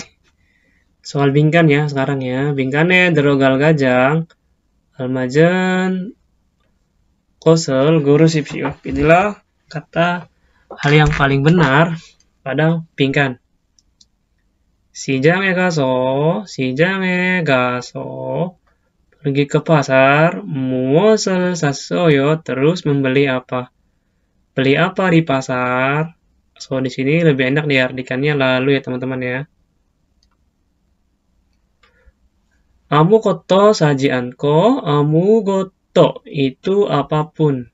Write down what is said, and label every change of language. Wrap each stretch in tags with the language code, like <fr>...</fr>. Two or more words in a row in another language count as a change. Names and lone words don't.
<id>soal bingkan ya sekarang ya.</id> <ko>빈칸에 들어갈 가장 알맞은 것을 고르십시오.</ko> <id>Inilah kata hal yang paling benar pada 빈칸.</id> <ko>시장에 가서</ko> <id>pergi ke pasar</id> <ko>무엇을 샀어요?</ko> <id>Terus membeli apa? Beli apa di pasar? So di sini lebih enak diartikannya lalu ya teman-teman ya.</id> <ko>아무것도 사지 않고 아무것도</ko> <id>itu apapun.</id>